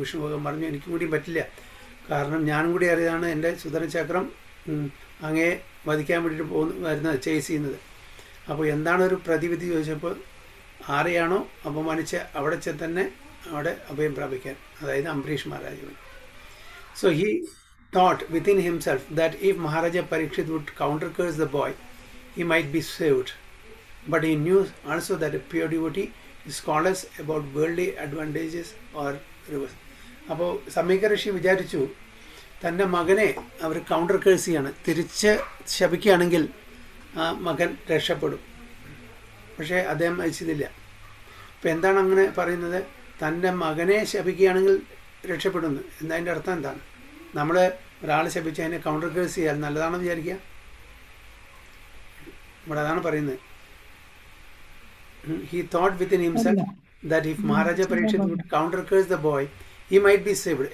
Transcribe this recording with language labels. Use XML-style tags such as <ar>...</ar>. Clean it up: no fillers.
<ml>വിഷ്ണു ഭഗവാൻ പറഞ്ഞു, എനിക്കും കൂടി പറ്റില്ല, കാരണം ഞാനും കൂടി അറിയാതാണ് എൻ്റെ സുദർശനചക്രം അങ്ങേ വധിക്കാൻ വേണ്ടിയിട്ട് വരുന്നത്, ചേസ് ചെയ്യുന്നത്. അപ്പോൾ എന്താണ് ഒരു പ്രതിവിധി ചോദിച്ചപ്പോൾ ആരെയാണോ അപമാനിച്ച് അവിടെ തന്നെ അവിടെ അഭയം പ്രാപിക്കാൻ, അതായത് Ambareesh മഹാരാജാവിന്.</ml> <en>So he thought within himself that if Maharaja Parikshit would counter curse the boy, he might be saved. But he knew also that a pure devotee is careless about worldly advantages or reverse.</en> <ml>അപ്പോൾ സമീക ഋഷി വിചാരിച്ചു തൻ്റെ മകനെ അവർ counter curse ചെയ്യാണ്, തിരിച്ച് ശപിക്കുകയാണെങ്കിൽ ആ മകൻ രക്ഷപ്പെടും. പക്ഷേ അദ്ദേഹം അയച്ചതില്ല. അപ്പോൾ എന്താണ് അങ്ങനെ പറയുന്നത്? തൻ്റെ മകനെ ശപിക്കുകയാണെങ്കിൽ രക്ഷപ്പെടുന്നു. എന്നതിൻ്റെ അർത്ഥം എന്താണ്? നമ്മൾ ഒരാൾ ശപിച്ച് അതിനെ കൗണ്ടർ കേസ് ചെയ്യാൻ നല്ലതാണെന്ന് വിചാരിക്കുക. ഇവിടെ അതാണ് പറയുന്നത്.</ml> <en>He thought within himself that if Maharaja Parikshit would counter curse the boy, he might be saved.</en>